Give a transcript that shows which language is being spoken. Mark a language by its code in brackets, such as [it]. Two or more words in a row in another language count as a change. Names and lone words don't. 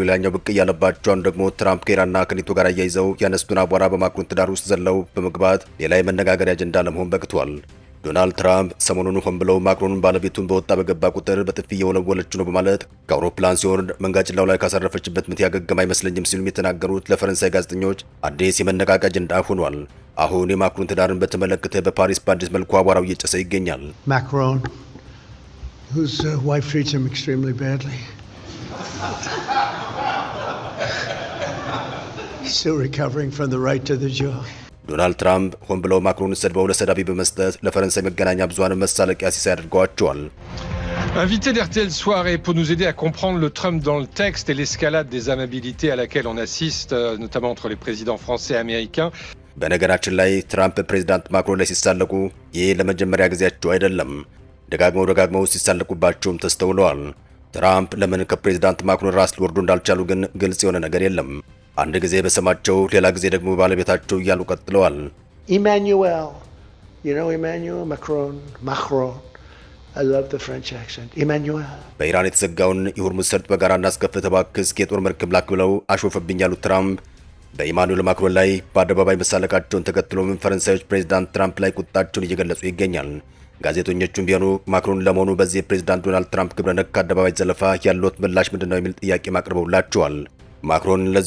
[am] ሌላኛው ብቅ እያለባቸው ደግሞ ትራምፕ ከኢራንና ከኔቶ ጋር አያይዘው ያነሱትን አቧራ በማክሮን ትዳር ውስጥ ዘለው በመግባት ሌላ የመነጋገሪያ አጀንዳ ለመሆን በቅቷል። ዶናልድ ትራምፕ ሰሞኑን ሆን ብለው ማክሮንን ባለቤቱን በወጣ በገባ ቁጥር በጥፊ እየወለወለችው ነው በማለት ከአውሮፕላን ሲወርድ መንጋጭላው ላይ ካሳረፈችበት ምት ያገገም አይመስለኝም ሲሉም የተናገሩት ለፈረንሳይ ጋዜጠኞች አዲስ የመነቃቂያ አጀንዳ ሆኗል። አሁን የማክሮን ትዳርን በተመለከተ በፓሪስ በአዲስ መልኩ አቧራው እየጨሰ ይገኛል። [en] ማክሮን whose wife treats him extremely badly. Still recovering from the right to the jaw. [am] ዶናልድ ትራምፕ ሆን ብለው ማክሮንን ሰድበው ለሰዳቢ በመስጠት ለፈረንሳይ መገናኛ ብዙሃን መሳለቂያ ሲሳይ አድርገዋቸዋል። [fr] Invité d'RTL Soirée pour nous aider à comprendre le Trump dans le texte et l'escalade des amabilités à laquelle on assiste, notamment entre les présidents français et américains. [am] በነገራችን ላይ ትራምፕ ፕሬዝዳንት ማክሮን ላይ ሲሳለቁ ይህ ለመጀመሪያ ጊዜያቸው አይደለም። ደጋግመው ሲሳለቁባቸውም ተስተውለዋል። ትራምፕ ለምን ከፕሬዝዳንት ማክሮን ራስ ሊወርዱ እንዳልቻሉ ግን ግልጽ የሆነ ነገር የለም። አንድ ጊዜ በስማቸው ሌላ ጊዜ ደግሞ ባለቤታቸው እያሉ ቀጥለዋል። [en] Emmanuel, you know Emmanuel Macron. I love the French accent. Emmanuel. [am] በኢራን የተዘጋውን የሆርሙዝ ሰርጥ በጋራ እናስከፍት እባክህ የጦር መርከብ ላክ ብለው አሾፈብኝ ያሉት ትራምፕ በኢማኑኤል ማክሮን ላይ በአደባባይ መሳለቃቸውን ተከትሎም ፈረንሳዮች ፕሬዝዳንት ትራምፕ ላይ ቁጣቸውን እየገለጹ ይገኛል። ጋዜጠኞቹም ቢሆኑ ማክሮን ለመሆኑ በዚህ የፕሬዝዳንት ዶናልድ ትራምፕ ግብረ ነክ አደባባይ ዘለፋ ያሉት ምላሽ ምንድነው የሚል ጥያቄ ማቅረበውላቸዋል። ማክሮን ለዚሁ